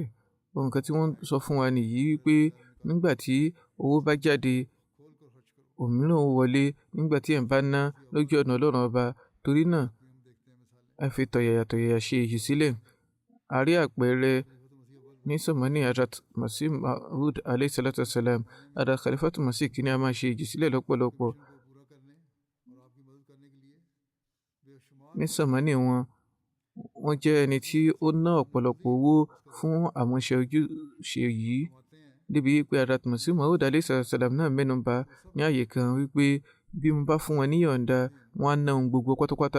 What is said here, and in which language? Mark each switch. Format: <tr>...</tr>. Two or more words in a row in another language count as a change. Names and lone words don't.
<yo>Ohun kan tí wọ́n sọ fún wa nìyí wípé nígbà tí owó bá jáde, òmíràn ó wọlé nígbà tí ẹ̀ ń bá ná lójú ọ̀nà Ọlọ́run ọba. Torí náà a fi tọ̀yàyà ṣe ìjìsílẹ̀. A rí àpẹẹrẹ ní sọ̀mọ́nì Hazrat Masih Maud</yo> <ar>عليه الصلاة والسلام.</ar> <yo>Hazrat Khalifatu Masih kí ni a máa ṣe ìjìsílẹ̀ lọ́pọ̀lọpọ̀. Ní sọ̀mọ́nì wọn, wọ́n jẹ́ ẹni tí ó ná ọ̀pọ̀lọpọ̀ owó fún àwọn iṣẹ́ ojúṣe yìí débi wípé Hazrat Masih Maud</yo> <ar>عليه السلام</ar> <yo>náà mẹ́nu bà ní àyè kan wípé bí mo bá fún wọn níyọ̀ǹda wọn á ná ohun gbogbo pátápátá.</yo>